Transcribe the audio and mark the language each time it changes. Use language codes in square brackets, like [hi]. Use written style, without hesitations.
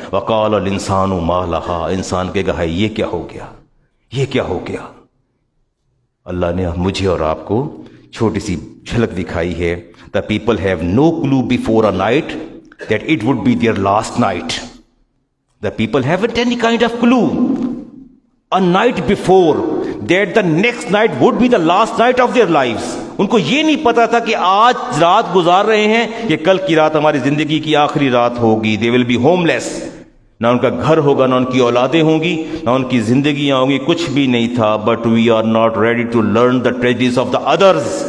[ar] وَقَالَ الْإِنسَانُ مَا لَهَا، [ur] انسان کہے گا ہے یہ کیا ہو گیا. اللہ نے مجھے اور آپ کو چھوٹی سی جھلک دکھائی ہے. [en] The people have no clue before a night that it would be their last night. The people haven't any kind of clue a night before that the next night would be the last night of their lives. [ur] ان کو یہ نہیں پتا تھا کہ آج رات گزار رہے ہیں کہ کل کی رات ہماری زندگی کی آخری رات ہوگی. [en] They will be homeless. [ur] نہ ان کا گھر ہوگا، نہ ان کی اولادیں ہوں گی، نہ ان کی زندگیاں ہوں گی، کچھ بھی نہیں تھا. [en] But we are not ready to learn the tragedies of the others.